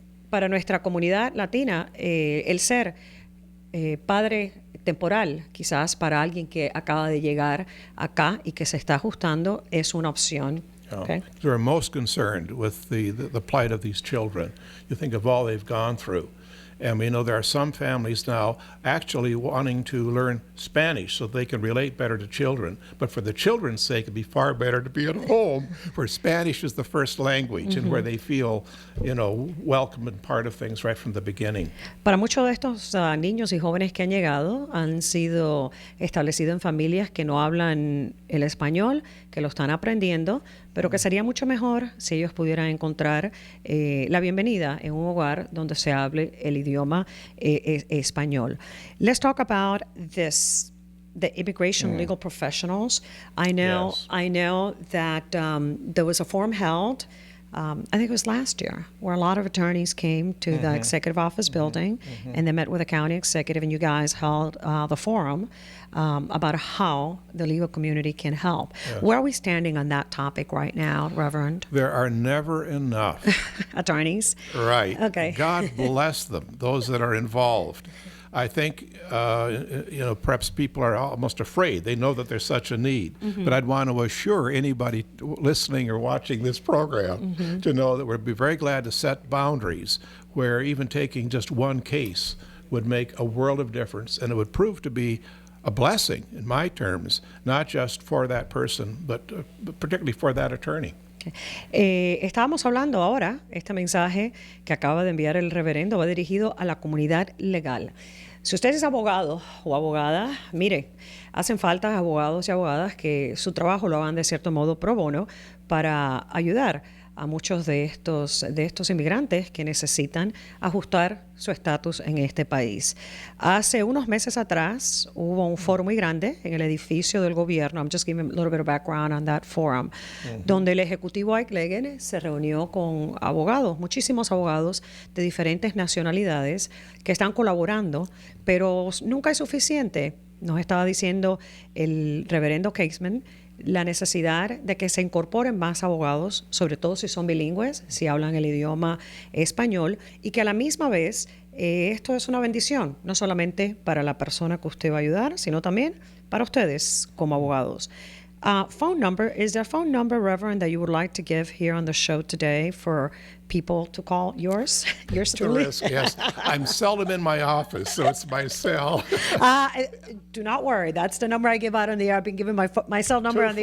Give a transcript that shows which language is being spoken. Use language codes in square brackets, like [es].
[es] Para nuestra comunidad latina, el ser padre temporal, quizás para alguien que acaba de llegar acá y que se está ajustando, es una opción. [en] Okay. They're most concerned with the plight of these children. You think of all they've gone through. And we know there are some families now actually wanting to learn Spanish so they can relate better to children. But for the children's sake, it'd be far better to be at home where Spanish is the first language and where they feel, welcome and part of things right from the beginning. Para muchos de estos niños y jóvenes que han llegado han sido establecidos en familias que no hablan el español, que lo están aprendiendo, pero que sería mucho mejor si ellos pudieran encontrar la bienvenida en un hogar donde se hable el idioma español. Let's talk about this, the immigration legal professionals. I know that there was a forum held, I think it was last year, where a lot of attorneys came to the executive office building and they met with the county executive, and you guys held the forum about how the legal community can help. Yes. Where are we standing on that topic right now, Reverend? There are never enough. Attorneys? Right. Okay. God bless them, those that are involved. I think, perhaps people are almost afraid. They know that there's such a need. But I'd want to assure anybody listening or watching this program to know that we'd be very glad to set boundaries where even taking just one case would make a world of difference, and it would prove to be a blessing, in my terms, not just for that person, but particularly for that attorney. [es] Estábamos hablando ahora, este mensaje que acaba de enviar el reverendo va dirigido a la comunidad legal. Si usted es abogado o abogada, mire, hacen falta abogados y abogadas que su trabajo lo hagan de cierto modo pro bono para ayudar a muchos de estos inmigrantes que necesitan ajustar su estatus en este país. Hace unos meses atrás hubo un foro muy grande en el edificio del gobierno. [en] I'm just giving a little bit of background on that forum, [es] donde el ejecutivo Ike Legan se reunió con abogados, muchísimos abogados de diferentes nacionalidades que están colaborando, pero nunca es suficiente. Nos estaba diciendo el reverendo Caseman la necesidad de que se incorporen más abogados, sobre todo si son bilingües, si hablan el idioma español, y que a la misma vez esto es una bendición, no solamente para la persona que usted va a ayudar, sino también para ustedes como abogados. [en] Phone number, is there a phone number, Reverend, that you would like to give here on the show today for people to call? Yours? Yours To truly? risk, yes. I'm seldom in my office, so it's my cell. Do not worry. That's the number I give out on the air. I've been giving my cell number on the